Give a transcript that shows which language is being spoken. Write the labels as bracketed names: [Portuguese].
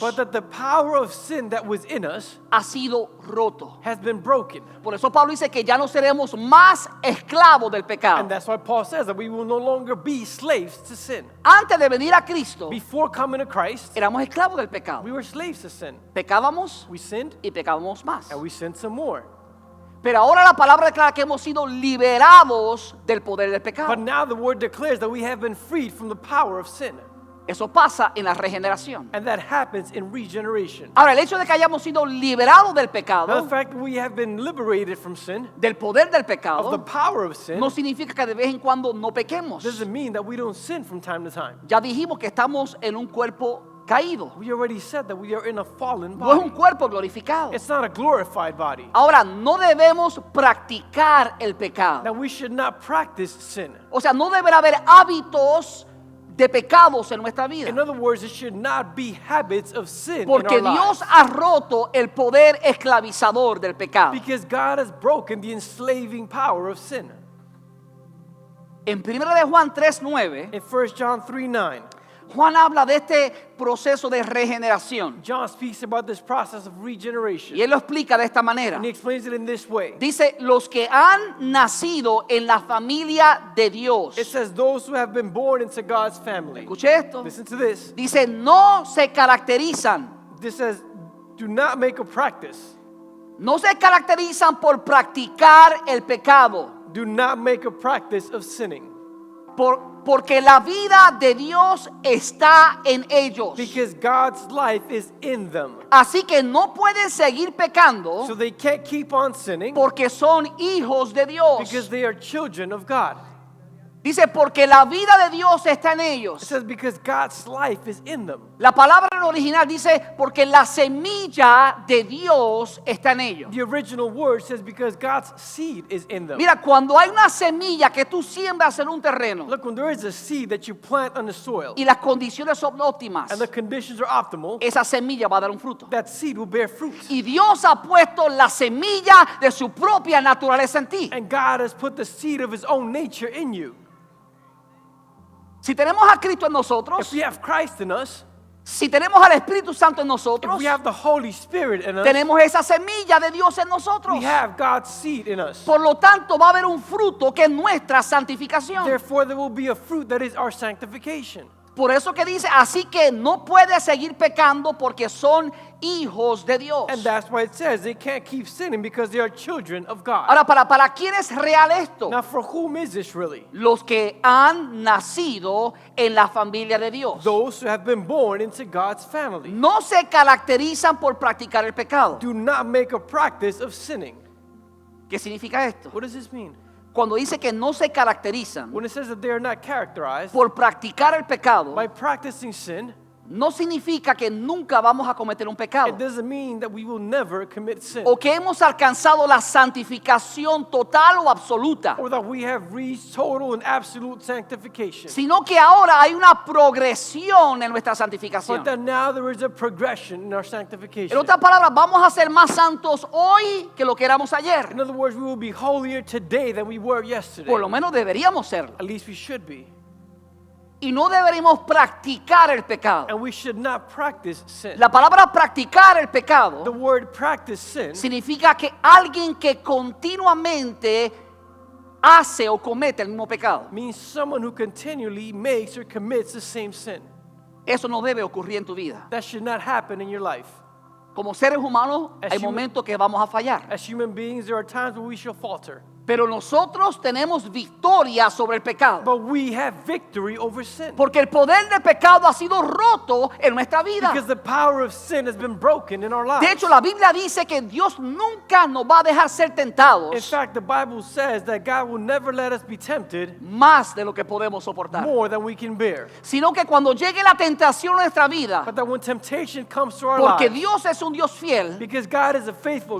[English] but that the power of sin that was in us [Spanish] ha sido roto. [English] has been broken. [Spanish] Por eso Pablo dice que ya no seremos más esclavos del [English] And [Spanish] pecado. [English] that's why Paul says that we will no longer be slaves to sin. [Spanish] Antes de venir a Cristo, [English] Before coming to Christ, [Spanish] éramos esclavos del pecado. [English] we were slaves to sin. [Spanish] Pecábamos [English] We sinned [Spanish] y pecábamos más. [English] and we sinned some more. [Spanish] Pero ahora la palabra declara que hemos sido liberados del poder del pecado. [English] But now the word declares that we have been freed from the power of sin. [Spanish] Eso pasa en la regeneración. [English] And that happens in regeneration. [Spanish] Ahora, el hecho de que hayamos sido liberados del [English] Now, [Spanish] pecado, [English] the fact that we have been liberated from sin, [Spanish] del poder del [English] of the [Spanish] pecado, [English] power of sin, [Spanish] no significa que de vez en cuando no pequemos. [English] doesn't mean that we don't sin from time to time. [Spanish] Ya dijimos que estamos en un cuerpo caído. [English] We already said that we are in a fallen [Spanish] No es un [English] body. [Spanish] cuerpo glorificado. [English] It's not a glorified body. [Spanish] Ahora, no debemos practicar el pecado. [English] Now, we should not practice sin. [Spanish] O sea, no deberá haber hábitos de pecados en nuestra vida. [English] In other words, it should not be habits of sin [Spanish] Porque [English] in our [Spanish] Dios [English] lives. [Spanish] ha roto el poder esclavizador del pecado. [English] Because God has broken the enslaving power of sin. [Spanish] En 1 de Juan 3:9, [English] In 1 John 3:9, [Spanish] Juan habla de este proceso de regeneración. [English] John speaks about this process of regeneration. [Spanish] Y él lo explica de esta manera. [English] And he explains it in this way. [Spanish] Dice, los que han nacido en la familia de Dios. [English] It says, those who have been born into God's family. [Spanish] Escuche esto. [English] Listen to this. [Spanish] Dice, no se caracterizan. [English] This says, do not make a practice. [Spanish] No se caracterizan por practicar el pecado. [English] Do not make a practice of sinning. [Spanish] Porque la vida de Dios está en ellos. [English] Because God's life is in them. [Spanish] Así que no pueden seguir pecando [English] So they can't keep on sinning [Spanish] porque son hijos de Dios. [English] because they are children of God. [Spanish] Dice, porque la vida de Dios está en [English] It [Spanish] ellos. [English] says, because God's life is in them. [Spanish] La palabra en original dice, porque la semilla de Dios está en ellos. [English] The original word says, because God's seed is in them. [Spanish] Mira, cuando hay una semilla que tú siembras en un terreno [English] Look, when there is a seed that you plant on the soil [Spanish] y las condiciones son óptimas, [English] and the conditions are optimal, [Spanish] esa semilla va a dar un fruto. [English] that seed will bear fruit. [Spanish] Y Dios ha puesto la semilla de su propia naturaleza en ti. [English] And God has put the seed of His own nature in you. [Spanish] Si tenemos a Cristo en nosotros, [English] If we have Christ in us, [Spanish] si tenemos al Espíritu Santo en [English] if [Spanish] nosotros, [English] we have the Holy Spirit in us, [Spanish] tenemos esa semilla de Dios en nosotros. [English] we have God's seed in us. [Spanish] Por lo tanto, va a haber un fruto que es nuestra santificación. [English] Therefore, there will be a fruit that is our sanctification. [Spanish] Por eso que dice, así que no puede seguir pecando porque son hijos de Dios. [English] And that's why it says they can't keep sinning because they are children of God. [Spanish] Ahora, ¿para quién es real esto? [English] Now, for whom is this really? [Spanish] Los que han nacido en la familia de Dios. [English] Those who have been born into God's family. [Spanish] No se caracterizan por practicar el pecado. [English] Do not make a practice of sinning. [Spanish] ¿Qué significa esto? [English] What does this mean? [Spanish] Cuando dice que no se caracterizan [English] When it says that they are not characterized [Spanish] por practicar el pecado, [English] by practicing sin, [Spanish] no significa que nunca vamos a cometer un pecado. [English] it doesn't mean that we will never commit sin. [Spanish] O que hemos alcanzado la santificación total o absoluta. [English] Or that we have reached total and absolute sanctification. [Spanish] Sino que ahora hay una progresión en nuestra santificación. [English] But that now there is a progression in our sanctification. [Spanish] En otras palabras, vamos a ser más santos hoy que lo que éramos ayer. [English] In other words, we will be holier today than we were yesterday. [Spanish] Por lo menos deberíamos serlo. [English] At least we should be. [Spanish] Y no deberíamos practicar el pecado. [English] And we should not practice sin. [Spanish] La palabra practicar el [English] The [Spanish] pecado [English] word practice sin [Spanish] significa que alguien que continuamente hace o comete el mismo pecado. [English] means someone who continually makes or commits the same sin. [Spanish] Eso no debe ocurrir en tu vida. [English] That should not happen in your life. [Spanish] Como seres humanos [English] As [Spanish] hay [English] human- [Spanish] momentos que vamos a fallar. [English] As human beings, there are times when we shall falter. [Spanish] Pero nosotros tenemos victoria sobre el pecado. [English] But we have victory over sin. [Spanish] Porque el poder del pecado ha sido roto en nuestra vida. [English] Because the power of sin has been broken in our [Spanish] De [English] lives. [Spanish] hecho, la Biblia dice que Dios nunca nos va a dejar ser [English] In [Spanish] tentados [English] fact, the Bible says that God will never let us be tempted [Spanish] más de lo que podemos soportar. [English] more than we can bear. [Spanish] Sino que cuando llegue la tentación a nuestra vida, [English] But that when temptation comes to our [Spanish] porque [English] lives, [Spanish] Dios es un Dios fiel, [English] because God is a faithful